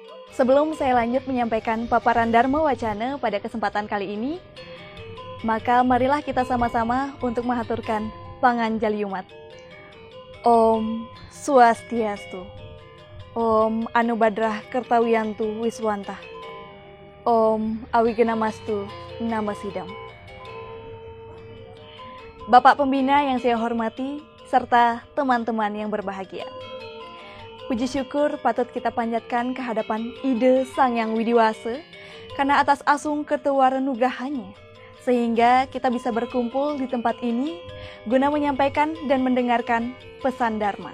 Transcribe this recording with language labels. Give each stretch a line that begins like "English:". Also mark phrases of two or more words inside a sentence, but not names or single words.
Indonesian: Sebelum saya lanjut menyampaikan paparan Dharma Wacana pada kesempatan kali ini, maka marilah kita sama-sama untuk mengaturkan panganjali umat.
Sanskrit: Om Swastiastu. Om Anubadrah Kertawiyantu Wiswantah. Om Awigenamastu Namasidam.
Indonesian: Bapak Pembina yang saya hormati, serta teman-teman yang berbahagia. Puji syukur patut kita panjatkan kehadapan Ide Sang Yang Widiwasa karena atas asung ketuwarenugrahannya, sehingga kita bisa berkumpul di tempat ini guna menyampaikan dan mendengarkan pesan Dharma.